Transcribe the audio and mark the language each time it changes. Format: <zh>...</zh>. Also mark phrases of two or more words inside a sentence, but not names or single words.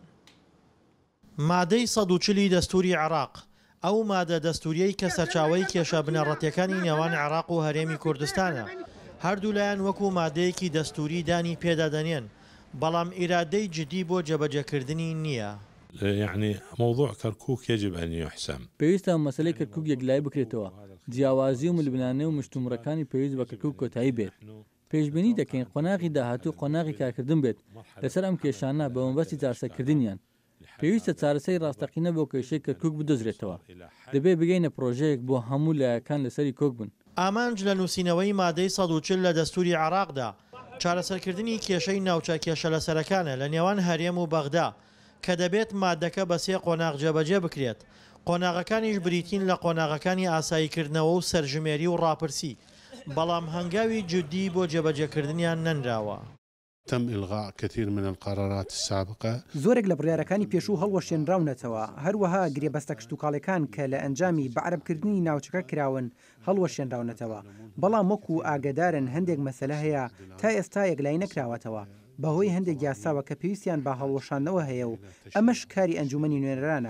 <ckb>مادەی 140 دەستوری عێراق ئەو مادە دەستوریەی کە سەرچاوەی کێشە بنەڕەتیەکانی نێوان عێراق و هەرێمی کوردستانە هەردوو لایەن وەکو مادەیەکی دەستوری دانی پێدادەنێن بەڵام ئیرادەی جدی بۆ جێبەجێکردنی نییە.</ckb> <ar>يعني موضوع كركوك يجب أن يحسم.</ar> <ckb>پێویستە مەسەلەی کەرکوک یەکلای بکرێتەوە. جیاوازی و ملبنانە و مشتومڕەکانی پێویست بە کەرکوک کۆتایی بێت. پێشبینی دەکەین قۆناغی داهاتوو قۆناغی کارکردن بێت لەسەر ئەم کێشانە بە مەبەستی چارەسەرکردنیان. پێویستە چارەسەری ڕاستەقینە بۆ کێشەی کەرکوک بدۆزرێتەوە. دەبێت بگەینە پرۆژەیەک بۆ هەموو لایەکان لەسەری کۆک بن. ئامانج لە نووسینەوەی مادەی 140 لە دەستوری عێراقدا چارەسەرکردنی کێشەی ناوچە کێشە لەسەرەکانە لە نێوان هەرێم و بەغدا کە دەبێت مادەکە بە سێ قۆناغ جێبەجێ بکرێت. قۆناغەکانیش بریتین لە قۆناغەکانی ئاساییکردنەوە و سەرژمێری و ڕاپرسی، بەڵام هەنگاوی جدی بۆ جێبەجێکردنیان نەنراوە.</ckb> <ar>تم إلغاء كثير من القرارات السابقة.</ar> <ckb>زۆرێک لە بڕیارەکانی پێشوو هەڵوەشێنراونەتەوە، هەروەها گرێبەستە کشتتوکاڵەکان کە لە ئەنجامی بەعربکردنی ناوچەکە کراون هەڵوەشێنراونەتەوە، بەڵام وەکو ئاگدارن هەندێک مەسەلە هەیە تا ئێستا یەکلای نەکراوەتەوە بەهۆی هەندێک یاساوە کە پێویستیان بە هەڵوەشانەوە هەیە و ئەمەش کاری ئەنجومەنی نوێنەرانە.</ckb>